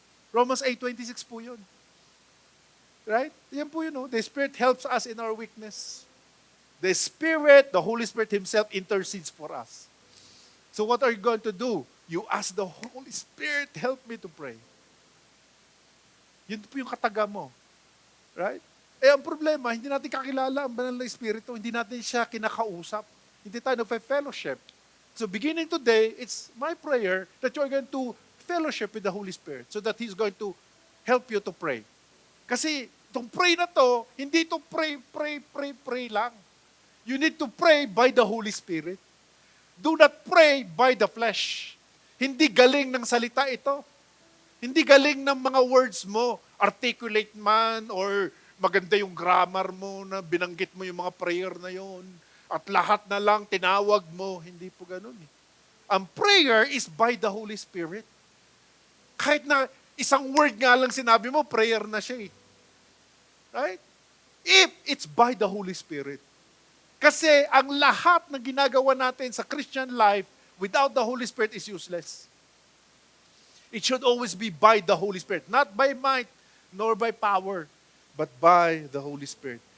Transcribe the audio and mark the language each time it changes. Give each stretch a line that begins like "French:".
Filipino: Romans 8:26 po yun.
English: Right?
Filipino: Yan po yun, no?
English: The Spirit helps us in our weakness. The Spirit, the Holy Spirit Himself intercedes for us. So what are you going to do? You ask the Holy Spirit, help me to pray.
Filipino: Yun po yung kataga mo.
English: Right?
Filipino: Eh, ang problema, hindi natin kakilala ang banal na Espiritu. Hindi natin siya kinakausap. Hindi tayo nagpa-fellowship.
English: So beginning today, it's my prayer that you are going to fellowship with the Holy Spirit so that He's going to help you to pray.
Filipino: Kasi itong pray na to, hindi to pray lang.
English: You need to pray by the Holy Spirit. Do not pray by the flesh.
Filipino: Hindi galing ng salita ito. Hindi galing ng mga words mo, articulate man, or maganda yung grammar mo na binanggit mo yung mga prayer na yon. At lahat na lang tinawag mo. Hindi po ganun eh.
English: Ang prayer is by the Holy Spirit.
Filipino: Kahit na isang word nga lang sinabi mo, prayer na siya eh.
English: Right? If it's by the Holy Spirit.
Filipino: Kasi ang lahat na ginagawa natin sa
English: Christian life without the Holy Spirit is useless. It should always be by the Holy Spirit. Not by might, nor by power, but by the Holy Spirit.